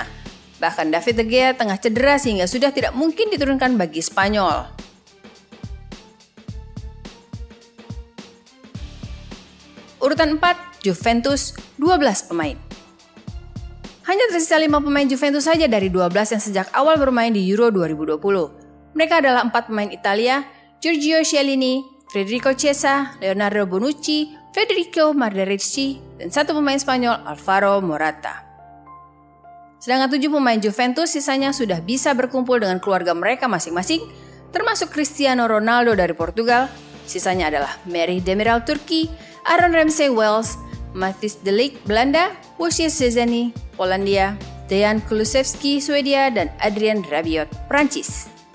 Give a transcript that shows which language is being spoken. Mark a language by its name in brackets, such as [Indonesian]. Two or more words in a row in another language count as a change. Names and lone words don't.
[Indonesian] Bahkan David De Gea tengah cedera sehingga sudah tidak mungkin diturunkan bagi Spanyol. Urutan 4, Juventus, 12 pemain. Hanya tersisa 5 pemain Juventus saja dari 12 yang sejak awal bermain di Euro 2020. Mereka adalah 4 pemain Italia, Giorgio Chiellini, Federico Chiesa, Leonardo Bonucci, Federico Mardericci, dan 1 pemain Spanyol, Alvaro Morata. Sedangkan 7 pemain Juventus sisanya sudah bisa berkumpul dengan keluarga mereka masing-masing, termasuk Cristiano Ronaldo dari Portugal, sisanya adalah Merih Demiral Turki, Aaron Ramsey Wales, Matthijs de Ligt Belanda, Wojciech Szczesny Polandia, Dejan Kulusevski Swedia, dan Adrien Rabiot Prancis.